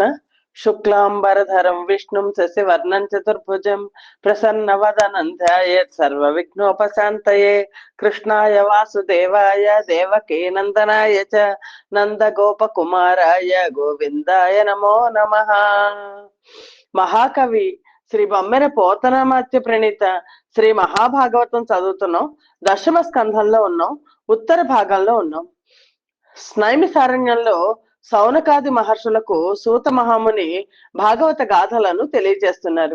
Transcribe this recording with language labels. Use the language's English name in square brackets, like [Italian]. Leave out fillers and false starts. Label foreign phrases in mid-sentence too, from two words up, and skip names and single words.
[Sanskrit] शुक्लांबरधरं विष्णुं शशिवर्णं चतुर्भुजं प्रसन्नवदनं ध्यायेत् सर्वविघ्नोपशान्तये। कृष्णाय वासुदेवाय देवकी नंदनाय च नंदगोपकुमाराय गोविंदाय नमो नमः। [Telugu] మహాకవి శ్రీ బొమ్మెర పోతనామాత్య ప్రణీత శ్రీ మహాభాగవతం చదువుతున్నాం. దశమ స్కంధంలో ఉన్నాం. ఉత్తర భాగంలో ఉన్నాం. స్నైమిసారణ్యంలో సౌనకాది మహర్షులకు సూత మహాముని భాగవత గాథలను తెలియజేస్తున్నారు.